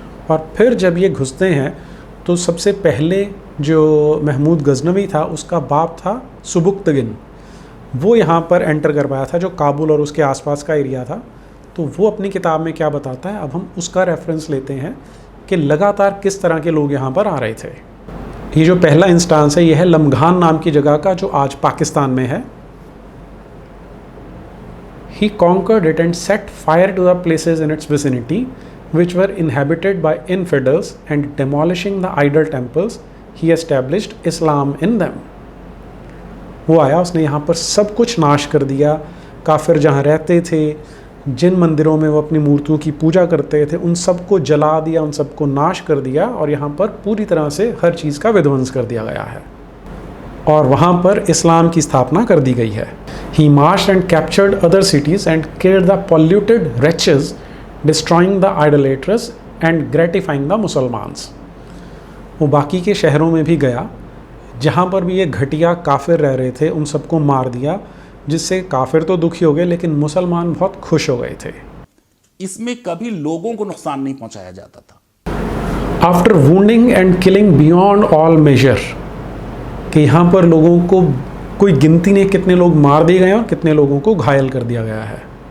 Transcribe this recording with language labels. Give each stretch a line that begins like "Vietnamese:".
Hindi: और फिर जब ये घुसते हैं तो सबसे पहले जो महमूद गजनवी था उसका बाप था सुबुक्तगिन, वो यहाँ पर एंटर कर पाया था, जो काबुल और उसके आसपास का एरिया था। तो वो अपनी किताब में क्या बताता है, अब हम उसका रेफरेंस लेते हैं कि लगातार किस तरह के लोग यहाँ पर आ रहे थे। ये जो पहला इंस्टांस है ये है लमघान नाम की जगह का, जो आज पाकिस्तान में है।
English: he conquered it and set fire to the places in its vicinity which were inhabited by infidels, and demolishing the idol temples he established Islam in them.
Hindi: वो आया, उसने यहाँ पर सब कुछ नाश कर दिया। काफिर जहाँ रहते थे, जिन मंदिरों में वो अपनी मूर्तियों की पूजा करते थे, उन सबको जला दिया, उन सबको नाश कर दिया और यहाँ पर पूरी तरह से हर चीज़ का विध्वंस कर दिया गया है और वहाँ पर इस्लाम की स्थापना कर दी गई है।
English: He marched and captured other cities and killed the polluted wretches, destroying the idolaters and gratifying the Muslims.
Hindi: वो बाकी के शहरों में भी गया जहाँ पर भी ये घटिया काफिर रह रहे थे, उन सबको मार दिया, जिससे काफिर तो दुखी हो गए लेकिन मुसलमान बहुत खुश हो गए थे। इसमें कभी लोगों को नुकसान नहीं पहुंचाया जाता था।
English: after wounding and killing beyond all major,
Hindi: कि यहाँ पर लोगों को कोई गिनती नहीं कितने लोग मार दिए गए और कितने लोगों को घायल कर दिया गया है।